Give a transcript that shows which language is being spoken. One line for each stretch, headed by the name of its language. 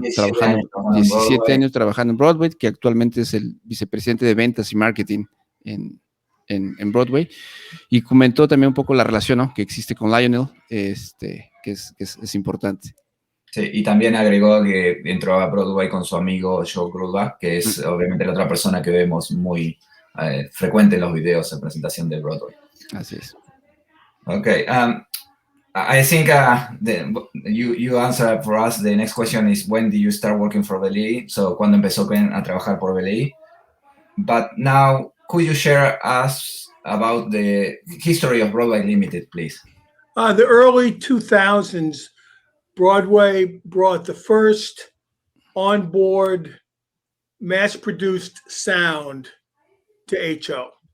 Spanish: 17 años trabajando en Broadway, que actualmente es el vicepresidente de ventas y marketing en Broadway, y comentó también un poco la relación, ¿no? que existe con Lionel, que es importante. Sí, y también agregó que entró a Broadway con su amigo Joe Grudbach, que es obviamente la otra persona que vemos muy frecuente en los videos de presentación de Broadway. Así es.
English: Okay, I think you answer for us. The next question is, when did you start working for BLI? So,
Spanish: ¿cuándo empezó a trabajar por BLI?
English: But now, could you share us about the history of Broadway Limited, please? The early 2000s, Broadway brought the first onboard mass-produced sound to HO.